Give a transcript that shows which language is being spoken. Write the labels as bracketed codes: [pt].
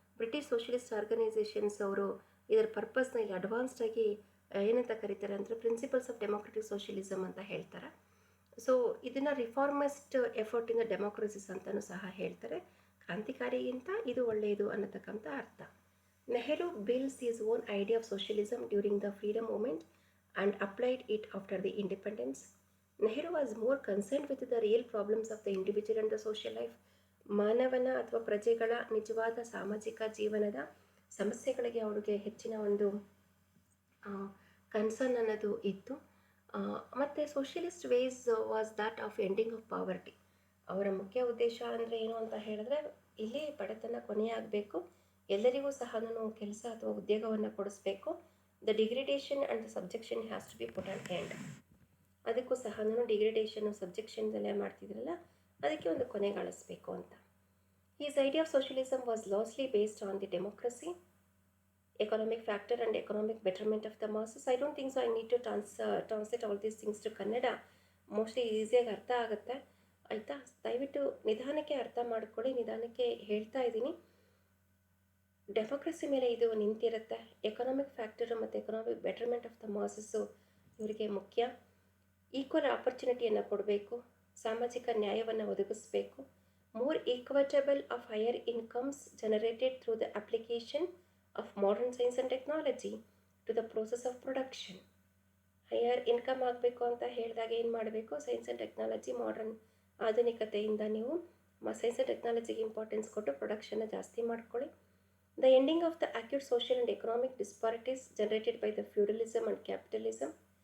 [kn] British socialist organisations ಅವರು ಇದರ ಪರ್ಪಸ್ನ ಇಲ್ಲಿ ಅಡ್ವಾನ್ಸ್ಡಾಗಿ ಏನಂತ ಕರೀತಾರೆ ಅಂದರೆ ಪ್ರಿನ್ಸಿಪಲ್ಸ್ ಆಫ್ ಡೆಮೋಕ್ರೆಟಿಕ್ ಸೋಷಿಯಲಿಸಮ್ ಅಂತ ಹೇಳ್ತಾರೆ. ಸೊ ಇದನ್ನು ರಿಫಾರ್ಮಿಸ್ಟ್ ಎಫರ್ಟಿಂದ ಡೆಮೋಕ್ರಸಿಸ್ ಅಂತಲೂ ಸಹ ಹೇಳ್ತಾರೆ. ಕ್ರಾಂತಿಕಾರಿಗಿಂತ ಇದು ಒಳ್ಳೆಯದು ಅನ್ನತಕ್ಕಂಥ ಅರ್ಥ. [en] Nehru builds his own idea of socialism during the freedom movement and applied it after the independence. Nehru was more concerned with the real problems of the individual and the social life. [kn] ಮಾನವನ ಅಥವಾ ಪ್ರಜೆಗಳ ನಿಜವಾದ ಸಾಮಾಜಿಕ ಜೀವನದ ಸಮಸ್ಯೆಗಳಿಗೆ ಅವರಿಗೆ ಹೆಚ್ಚಿನ ಒಂದು ಕನ್ಸರ್ನ್ ಅನ್ನೋದು ಇತ್ತು. [en] ಮತ್ತು socialist ways was that of ending of poverty. [kn] ಅವರ ಮುಖ್ಯ ಉದ್ದೇಶ ಅಂದರೆ ಏನು ಅಂತ ಹೇಳಿದ್ರೆ, ಇಲ್ಲಿ ಬಡತನ ಕೊನೆಯಾಗಬೇಕು, ಎಲ್ಲರಿಗೂ ಸಹ ಕೆಲಸ ಅಥವಾ ಉದ್ಯೋಗವನ್ನು ಕೊಡಿಸ್ಬೇಕು. [en] The degradation and the subjection has to be put on end. [kn] ಅದಕ್ಕೂ ಸಹ ಡಿಗ್ರೇಡೇಷನ್ನು ಸಬ್ಜೆಕ್ಷನ್ದಲ್ಲೇ ಮಾಡ್ತಿದ್ರಲ್ಲ, ಅದಕ್ಕೆ ಒಂದು ಕೊನೆಗಾಣಿಸ್ಬೇಕು ಅಂತ. [en] His idea of socialism was largely based on the democracy, economic factor and economic betterment of the masses. I don't think so I need to translate all these things to Kannada. [kn] Mostly ಈಸಿಯಾಗಿ ಅರ್ಥ ಆಗುತ್ತೆ, ಆಯಿತಾ? ದಯವಿಟ್ಟು ನಿಧಾನಕ್ಕೆ ಅರ್ಥ ಮಾಡ್ಕೊಳ್ಳಿ, ನಿಧಾನಕ್ಕೆ ಹೇಳ್ತಾ ಇದ್ದೀನಿ. ಡೆಮೋಕ್ರಸಿ ಮೇಲೆ ಇದು ನಿಂತಿರುತ್ತೆ. ಎಕನಾಮಿಕ್ ಫ್ಯಾಕ್ಟರು ಮತ್ತು [en] economic betterment of the masses [kn] ಇವರಿಗೆ ಮುಖ್ಯ. ಈಕ್ವಲ್ ಆಪರ್ಚುನಿಟಿಯನ್ನು ಕೊಡಬೇಕು, ಸಾಮಾಜಿಕ ನ್ಯಾಯವನ್ನು ಒದಗಿಸಬೇಕು. [en] More equitable of higher incomes generated through the application of modern science and technology to the process of production. [kn] Higher income ಆಗಬೇಕು ಅಂತ ಹೇಳಿದಾಗ ಏನು ಮಾಡಬೇಕು? ಸೈನ್ಸ್ ಆ್ಯಂಡ್ ಟೆಕ್ನಾಲಜಿ, ಮಾಡರ್ನ್ ಆಧುನಿಕತೆಯಿಂದ ನೀವು ಸೈನ್ಸ್ ಆ್ಯಂಡ್ ಟೆಕ್ನಾಲಜಿಗೆ ಇಂಪಾರ್ಟೆನ್ಸ್ ಕೊಟ್ಟು ಪ್ರೊಡಕ್ಷನ್ನ ಜಾಸ್ತಿ ಮಾಡ್ಕೊಳ್ಳಿ. [en] The ending of the acute social and economic disparities generated by the feudalism and capitalism.